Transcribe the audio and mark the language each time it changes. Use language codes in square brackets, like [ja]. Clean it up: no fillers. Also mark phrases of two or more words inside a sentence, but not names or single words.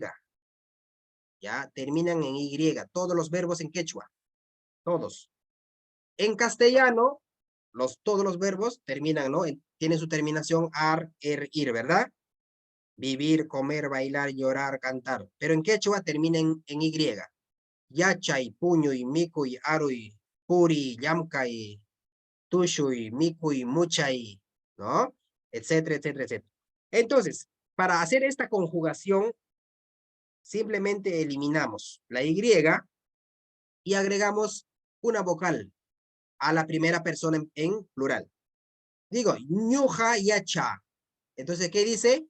[es] Ya, terminan en Y. Todos los verbos en quechua. Todos. En castellano, todos los verbos terminan, ¿no? Tienen su terminación ar, ir, ¿verdad? Vivir, comer, bailar, llorar, cantar. Pero en quechua terminan en Y. [qu] Yachay, puñuy, mikuy, aruy, puri, yamkay, tushuy, mikuy, muchay, [es] ¿no? Etcétera, etcétera, etcétera. Entonces, para hacer esta conjugación, simplemente eliminamos la Y y agregamos una vocal a la primera persona en plural. Digo, [qu] ñuja, yacha. [es] Entonces, ¿qué dice?